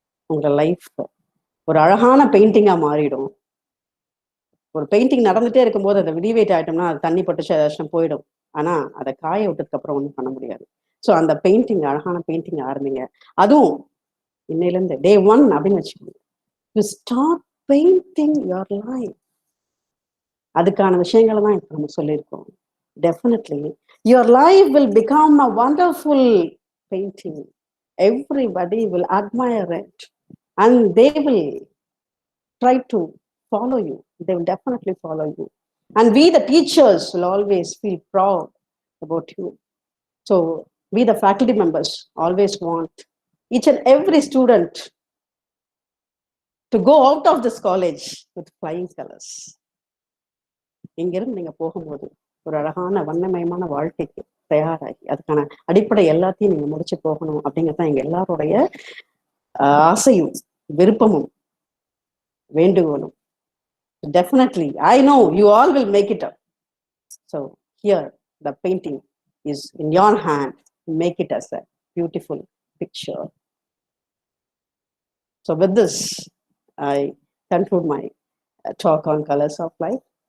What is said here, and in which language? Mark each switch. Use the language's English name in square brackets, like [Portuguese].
[Tamil] உங்களோட லைஃப் ஒரு அழகான பெயிண்டிங்கா மாறிடும். ஒரு பெயிண்டிங் நடந்துட்டே இருக்கும்போது அதை டிவேட் ஆயிட்டோம்னா அது தண்ணி பட்டுச்சு ஏதாச்சும் போயிடும். ஆனா அதை காய விட்டதுக்கு அப்புறம் ஒன்றும் பண்ண முடியாது. ஸோ அந்த பெயிண்டிங், அழகான பெயிண்டிங் ஆரம்பிங்க. அதுவும் இன்னையிலேருந்து [English] day 1 [Tamil] அப்படின்னு வச்சுக்கோங்க. [English] You start painting your life. [Tamil] அதுக்கான விஷயங்களை தான் இப்போ நம்ம சொல்லியிருக்கோம். [English] Definitely, your life will become a wonderful painting. Everybody will admire it and they will try to follow you. They will definitely follow you. And we, the teachers, will always feel proud about you. So, we, the faculty members, always want each and every student to go out of this college with flying colors. [Tamil] இங்கிருந்து நீங்க போகும்போது ஒரு அழகான வண்ணமயமான வாழ்க்கைக்கு தயாராகி அதுக்கான அடிப்படை எல்லாத்தையும் நீங்க முடிச்சு போகணும் அப்படிங்கிறதான் எங்க எல்லாருடைய ஆசையும் விருப்பமும் வேண்டுகோளும். [English] Definitely, I know you all will make it up. So here the painting is in your hand. Make it as a beautiful picture. So with this, I conclude my talk on colors of life.